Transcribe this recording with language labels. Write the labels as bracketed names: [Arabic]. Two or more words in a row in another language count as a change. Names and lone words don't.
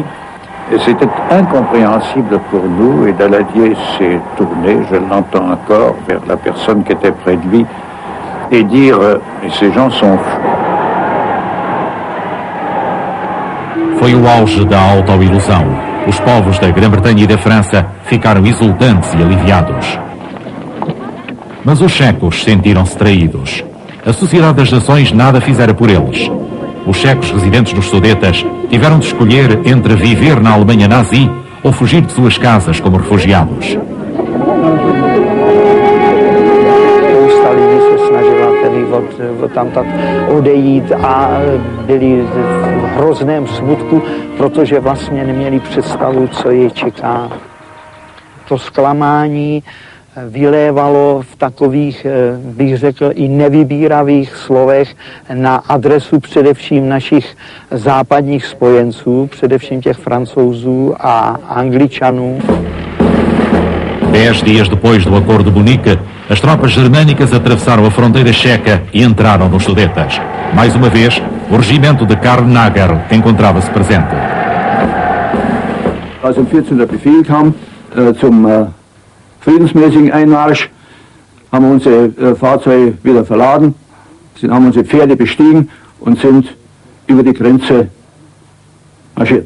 [French] C'était incompréhensible pour nous et Daladier s'est tourné, je l'entends encore, vers la personne qui était près de lui et dire « ces gens sont fous ». [Portuguese] Foi o auge da autoilusão. Os povos da Grã-Bretanha e da França ficaram exultantes e aliviados. Mas os checos sentiram-se traídos. A Sociedade das Nações nada fizera por eles. Os checos residentes nos Sudetas tiveram de escolher entre viver na Alemanha nazi ou fugir de suas casas como refugiados. [Czech] Od tamtat odejít a byli v hrozném smutku, protože vlastně neměli představu, co je čeká. To zklamání vylévalo v takových, bych řekl, i nevybíravých slovech na adresu především našich západních spojenců, především těch Francouzů a Angličanů. [Portuguese] 10 dias depois do Acordo de Munique, as tropas germânicas atravessaram a fronteira checa e entraram nos Sudetas. Mais uma vez, o regimento de Karl Nager encontrava-se presente. [German] Als um 14 der Befehl kam zum friedensmäßigen Einmarsch, haben wir unsere Fahrzeuge wieder verladen, haben unsere Pferde bestiegen und sind über die Grenze marschiert.